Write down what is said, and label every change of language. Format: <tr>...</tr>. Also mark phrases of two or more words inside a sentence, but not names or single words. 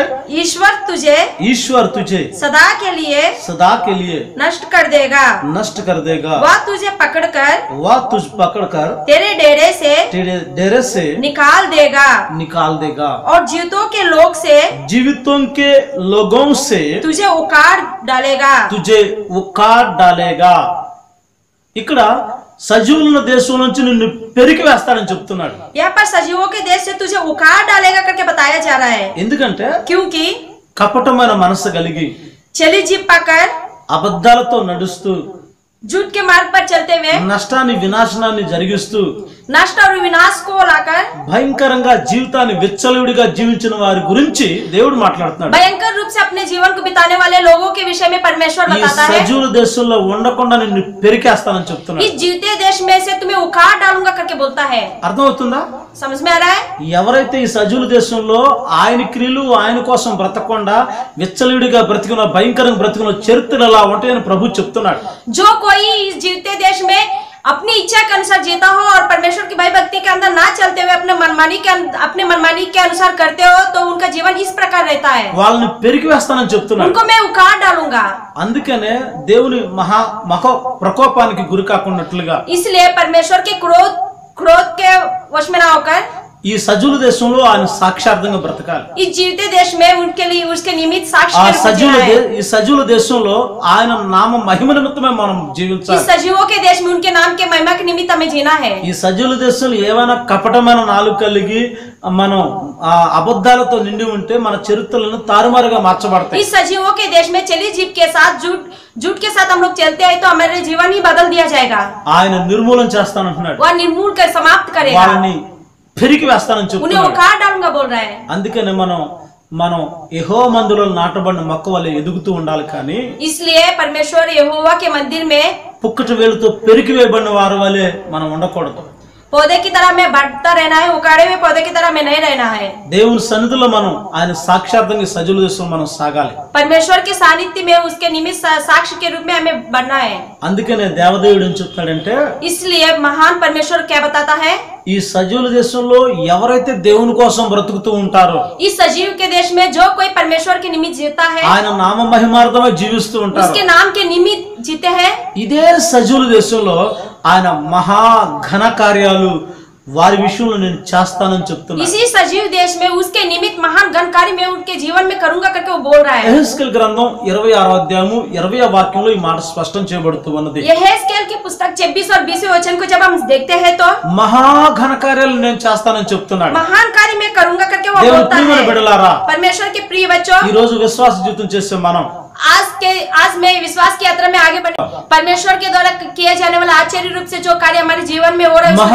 <hi>ईश्वर तुझे सदा के लिए नष्ट कर देगा। वह तुझ पकड़कर तेरे डेरे से निकाल देगा और जीवितों के लोगों से तुझे उखाड़ डालेगा।</hi> <te>ఇక్కడ సజీవుల దేశం నుంచి నిన్ను పెరికి వేస్తాడని చెప్తున్నాడు.</te> <hi>यहाँ पर सजीवों के देश से तुझे उखाड़ डालेगा करके बताया जा रहा है।</hi> <te>ఎందుకంటే</te> <hi>क्योंकि</hi> <te>కపటమైన మనసు కలిగి</te> <hi>छली जीभ पाकर</hi> <te>అబద్ధాలతో నడుస్తూ</te> <hi>झूठ के मार्ग पर चलते हुए</hi> <te>నష్టాన్ని వినాశనాన్ని జరిగిస్తూ</te> <hi>नष्ट और विनाश को लाकर</hi> <te>భయంకరంగా జీవితాన్ని విచ్చలవిడిగా జీవించిన వారి గురించి దేవుడు మాట్లాడుతున్నాడు.</te> <hi>भयंकर रूप से अपने जीवन को बिताने वाले लोगों के विषय में परमेश्वर बताता है।</hi> <te>సజీవుల దేశంలో ఉండకుండా నిన్ను పెరికేస్తానని చెప్తున్నాడు.</te> <hi>इस जीते देश में से तुम्हें उखाड़ डालूंगा करके बोलता है।</hi> <te>అర్థమవుతుందా?</te> <hi>समझ में आ रहा है?</hi> <te>ఎవరైతే ఈ సజీవుల దేశంలో ఆయన క్రియలు ఆయన కోసం బ్రతకకుండా విచ్చలవిడిగా బ్రతికిన భయంకరంగా బ్రతికిన చరిత్రలు అలా ఉంటాయని ప్రభు చెప్తున్నాడు.</te> <hi>जो कोई इस जीते देश में अपनी इच्छा के अनुसार जीता हो और परमेश्वर की भय भक्ति के अंदर ना चलते हुए अपने मनमानी के अनुसार करते हो तो उनका जीवन इस प्रकार रहता है।</hi> <te>వాళ్ళని పెరికి వేస్తానని చెప్తున్నాడు.</te> <hi>उनको मैं उखाड़ डालूंगा।</hi> <te>అందుకనే దేవుని మహా ప్రకోపానికి గురి కాకున్నట్లుగా</te> <hi>इसलिए परमेश्वर के क्रोध के वश में ना होकर</hi> <te>ఈ సజీవుల దేశంలో ఆయన సాక్షార్థంగా బ్రతకాలి.</te> <hi>इस जीवित देश में उनके लिए उसके निमित्त साक्षी</hi> <te>ఈ సజీవుల దేశంలో ఆయన నామ మహిమ నిమిత్తమే మనం జీవించాలి.</te> <hi>इस सजीवों के देश में उनके नाम के महिमा के निमित्त हमें जीना है।</hi> <te>ఈ సజీవుల దేశంలో ఏమైనా కపటమైన నాలుగు కలిగి మనం అబద్ధాలతో నిండి ఉంటే మన చరిత్రలను తారుమారుగా మార్చబడతాయి.</te> <hi>इस सजीवों के देश में चली जीभ के साथ झूठ के साथ हम लोग चलते हैं तो हमारे जीवन ही बदल दिया जाएगा।</hi> <te>ఆయన నిర్మూలన చేస్తానంటున్నాడు.</te> <hi>वह निर्मूल कर समाप्त करेगा।</hi> <te>వాళ్ళని పెరికి వేస్తానని చెప్తున్నాడు.</te> <hi>उन्हें उखाड़ डालूंगा बोल रहा है।</hi> <te>అందుకనే మనం యెహోవా మందిరంలో నాటబడిన మొక్క వలె ఎదుగుతూ ఉండాలి. కానీ</te> <hi>इसलिए परमेश्वर यहोवा के मंदिर में</hi> <te>పుక్కటి వేలుతో పెరికి వేయబడిన వారి వలె మనం ఉండకూడదు.</te> <hi>पौधे की तरह में बढ़ता रहना है, उखाड़े हुए पौधे की तरह में नहीं रहना है।</hi> <te>దేవుని సన్నిధిలో మనం ఆయన సాక్షాత్తంగా సజీవుల దేశంలో మనం సాగాలి.</te> <hi>परमेश्वर के सानिध्य में उसके निमित्त साक्ष्य के रूप में हमें बढ़ना है।</hi> <te>అందుకనే దేవదేవుడు ఏం చెప్తాడంటే</te> <hi>इसलिए महान परमेश्वर क्या बताता है?</hi> <te>ఈ సజీవుల దేశంలో ఎవరైతే దేవుని కోసం బ్రతుకుతూ ఉంటారో</te> <hi>इस सजीव के देश में जो कोई परमेश्वर के निमित्त जीता है,</hi> <te>ఆయన నామ మహిమార్థమై జీవిస్తూ ఉంటారు,</te> <hi>उसके नाम के निमित्त जीते हैं,</hi> <te>ఇదే సజీవుల దేశంలో ఆయన మహా ఘన కార్యాలు వారి విషయంలో నేను చేస్తానని చెప్తున్నాను.</te> <hi>इसी सजीव देश में उसके निमित्त महान घन कार्य मैं उनके जीवन में करूंगा करके वो बोल रहा है।</hi> <te>యెహెజ్కేలు గ్రంథం 26వ అధ్యాయము 20వ వాక్యంలో ఈ మాట స్పష్టం చేయబడుతూ ఉన్నది.</te> <hi>यहेजकेल की पुस्तक 26 और 20वें वचन को जब हम देखते हैं तो</hi> <te>మహా ఘన కార్యాలు నేను చేస్తానని చెప్తున్నాడు.</te> <hi>महान कार्य मैं करूंगा करके वो</hi> <te>దేవుని</te> <hi>बोलता</hi> <te>ప్రియమైన</te> <hi>है।</hi> <te>బిడ్డలారా,</te> <hi>परमेश्वर के प्रिय बच्चों,</hi> <te>ఈ రోజు విశ్వాస జీవితం చేసే మనం</te> <hi>आज मैं विश्वास की यात्रा में आगे बढ़े परमेश्वर के द्वारा किए जाने वाला आश्चर्य रूप से जो कार्य हमारे जीवन में हो रहा है उसको</hi>